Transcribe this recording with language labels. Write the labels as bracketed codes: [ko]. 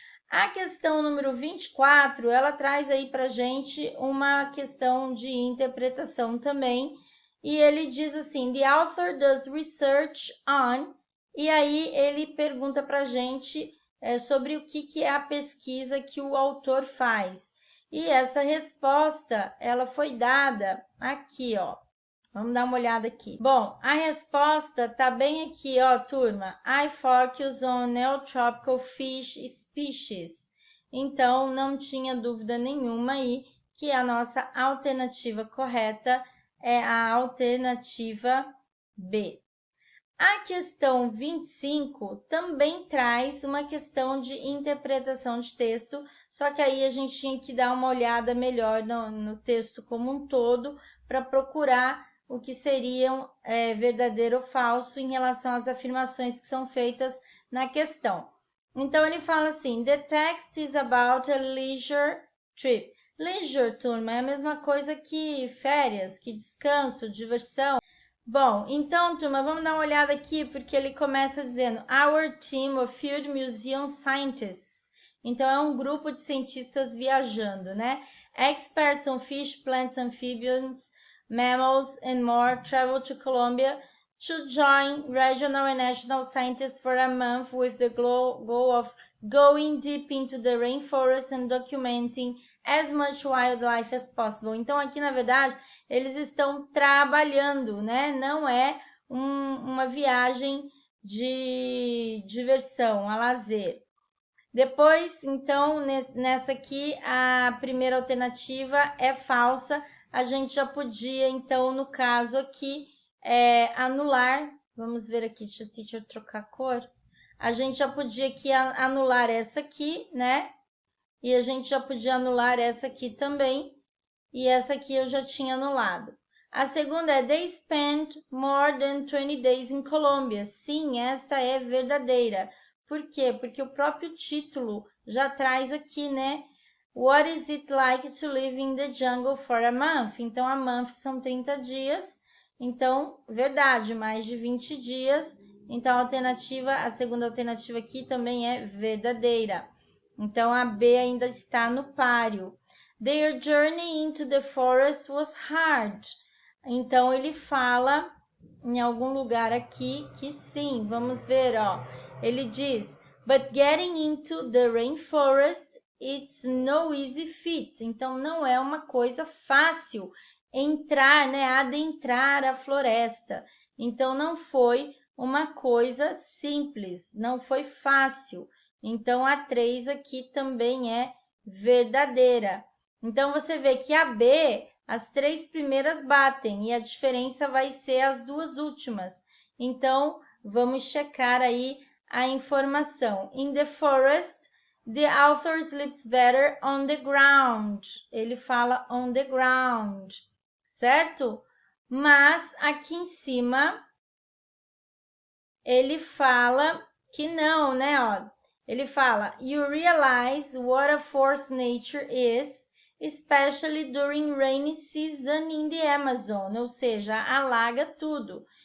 [pt] A questão número 24, ela traz aí para a gente uma questão de interpretação também, e ele diz assim, [en] the author does research on, [pt] e aí ele pergunta para a gente sobre o que é a pesquisa que o autor faz. E essa resposta, ela foi dada aqui, ó. Vamos dar uma olhada aqui. Bom, a resposta tá bem aqui, ó, turma. [en] I focus on neotropical fish species. [pt] Então, não tinha dúvida nenhuma aí que a nossa alternativa correta é a alternativa B. A questão 25 também traz uma questão de interpretação de texto, só que aí a gente tinha que dar uma olhada melhor no texto como um todo para procurar o que seriam verdadeiro ou falso em relação às afirmações que são feitas na questão. Então, ele fala assim, [en] the text is about a leisure trip. [pt] Leisure, turma, é a mesma coisa que férias, que descanso, diversão. Bom, então, turma, vamos dar uma olhada aqui, porque ele começa dizendo [en] Our team of Field Museum Scientists. [pt] Então, é um grupo de cientistas viajando, né? [en] Experts on fish, plants, amphibians, mammals, and more travel to Colombia to join regional and national scientists for a month with the goal of going deep into the rainforest and documenting as much wildlife as possible. [pt] Então, aqui, na verdade, eles estão trabalhando, né? Não é uma viagem de diversão, a lazer. Depois, então, nessa aqui, a primeira alternativa é falsa. A gente já podia, então, no caso aqui, anular. Vamos ver aqui, deixa eu trocar a cor. A gente já podia aqui anular essa aqui, né? E a gente já podia anular essa aqui também. E essa aqui eu já tinha anulado. A segunda é [en] They spent more than 20 days in Colombia. [pt] Sim, esta é verdadeira. Por quê? Porque o próprio título já traz aqui, né? [en] What is it like to live in the jungle for a month? [pt] Então, [en] a month [pt] são 30 dias. Então, verdade, mais de 20 dias. Então, a segunda alternativa aqui também é verdadeira. Então, a B ainda está no páreo. [en] Their journey into the forest was hard. [pt] Então, ele fala em algum lugar aqui que sim, vamos ver, ó. Ele diz, [en] but getting into the rainforest, it's no easy feat. [pt] Então, não é uma coisa fácil entrar, né, adentrar a floresta. Então, não foi uma coisa simples, não foi fácil. Então, a 3 aqui também é verdadeira. Então, você vê que a B, as 3 primeiras batem e a diferença vai ser as 2 últimas. Então, vamos checar aí a informação. [en] In the forest, the author sleeps better on the ground. [pt] Ele fala [en] on the ground, [pt] certo? Mas aqui em cima, ele fala que não, né? Ó, ele fala, [en] you realize what a force nature is, especially during rainy season in the Amazon, [pt] ou seja, alaga tudo.